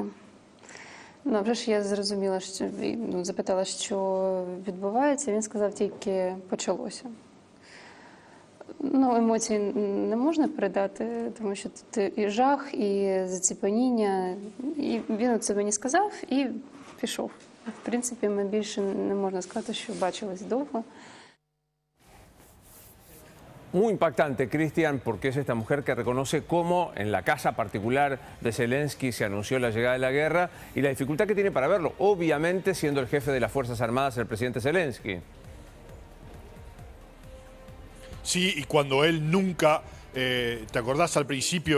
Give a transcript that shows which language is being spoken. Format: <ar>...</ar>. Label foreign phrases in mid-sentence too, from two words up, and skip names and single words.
<uk>Ну, вже ж я зрозуміла, що, запитала, що відбувається, він сказав, тільки почалося. Ну, емоції не можна передати, тому що тут і жах, і заціпаніння. І він це мені сказав і пішов. В принципі, ми більше не можна сказати, що бачились довго.</uk> <es>Muy impactante, Cristian, porque es esta mujer que reconoce cómo en la casa particular de Zelensky se anunció la llegada de la guerra y la dificultad que tiene para verlo, obviamente siendo el jefe de las Fuerzas Armadas el presidente Zelensky. Sí, y cuando él nunca, ¿te acordás al principio?</es>